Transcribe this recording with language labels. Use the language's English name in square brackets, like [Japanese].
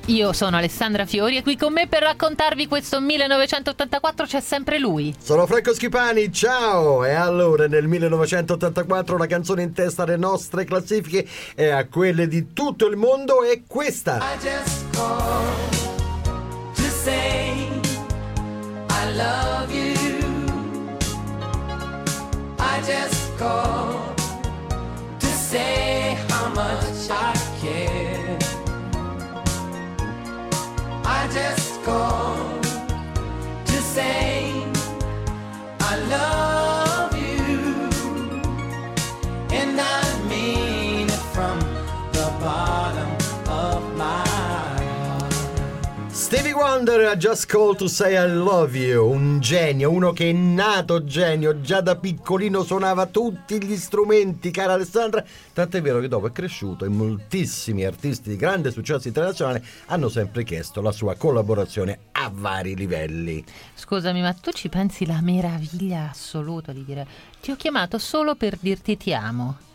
[Italian] Io sono Alessandra Fiori e qui con me per raccontarvi questo 1984 c'è sempre lui. Sono Franco Schipani, ciao! E allora, nel 1984 la canzone in testa alle nostre classifiche e a quelle di tutto il mondo è questa. [English] I just called to say I love you. I just called to say much I care. I just called to say I love you, and I mean it from the bottom of my. Stevie Wonder, I just called to say I love you. [Italian] Un genio, uno che è nato genio, già da piccolino suonava tutti gli strumenti, cara Alessandra. Tant'è vero che dopo è cresciuto e moltissimi artisti di grande successo internazionale hanno sempre chiesto la sua collaborazione a vari livelli. Scusami, ma tu ci pensi la meraviglia assoluta di dire ti ho chiamato solo per dirti ti amo?